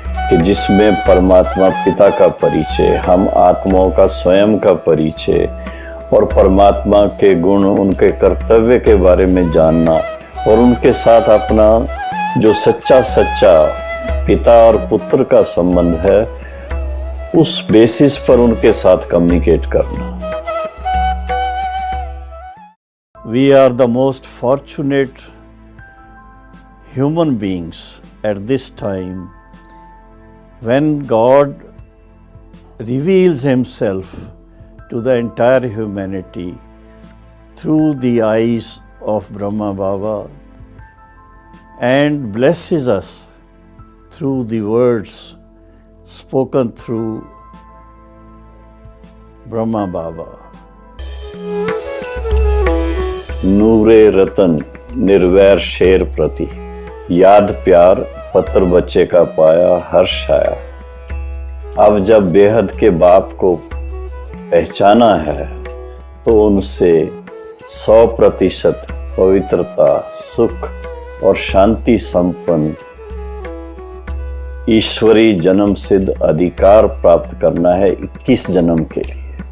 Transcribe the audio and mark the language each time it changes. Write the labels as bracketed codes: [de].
[hi] कि जिसमें परमात्मा पिता का परिचय, हम आत्माओं का स्वयं का परिचय और परमात्मा के गुण, उनके कर्तव्य के बारे में जानना और उनके साथ अपना जो सच्चा पिता और पुत्र का संबंध है, उस बेसिस पर उनके साथ कम्युनिकेट करना। [en] We are the most fortunate human beings at this time when God reveals Himself to the entire humanity through the eyes of Brahma Baba and blesses us through the words spoken through Brahma Baba. [hi] नूरे रतन निर्वैर शेर प्रति, याद प्यार पत्र बच्चे का पाया हर्ष आया। अब जब बेहद के बाप को पहचाना है तो उनसे 100% पवित्रता, सुख और शांति संपन्न ईश्वरी जन्म सिद्ध अधिकार प्राप्त करना है 21 जन्म के लिए।